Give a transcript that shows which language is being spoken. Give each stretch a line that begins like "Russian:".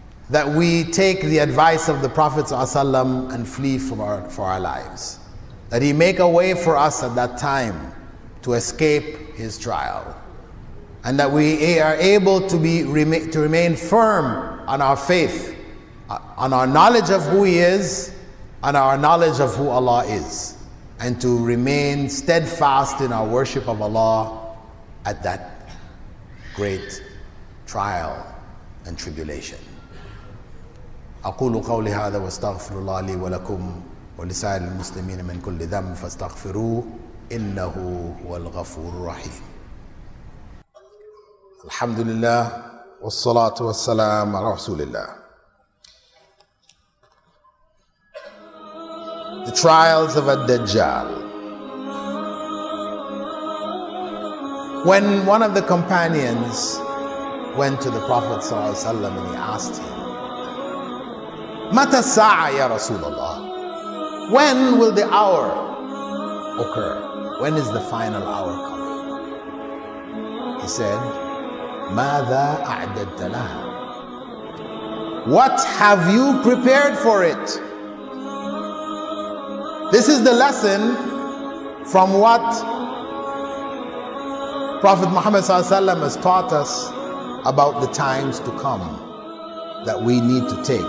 English: that we take the advice of the Prophet ﷺ and flee for our lives, that he make a way for us at that time to escape his trial, and that we are able to remain firm on our faith, on our knowledge of who he is, on our knowledge of who Allah is, and to remain steadfast in our worship of Allah at that great trial and tribulation.
Arabic: أقول قولي هذا واستغفر الله لي ولكم ولسائر المسلمين من كل ذنب فاستغفروه إنه هو الغفور الرحيم. الحمد لله والصلاة والسلام على رسول الله.
English: The trials of Ad-Dajjal. When one of the companions went to the Prophet ﷺ and he asked him,
Arabic: Mata sa'a ya Rasulullah?
English: When will the hour occur? When is the final hour coming? He said,
Arabic: ماذا أعددت لها?
English: What have you prepared for it? This is the lesson from what Prophet Muhammad ﷺ has taught us about the times to come that we need to take.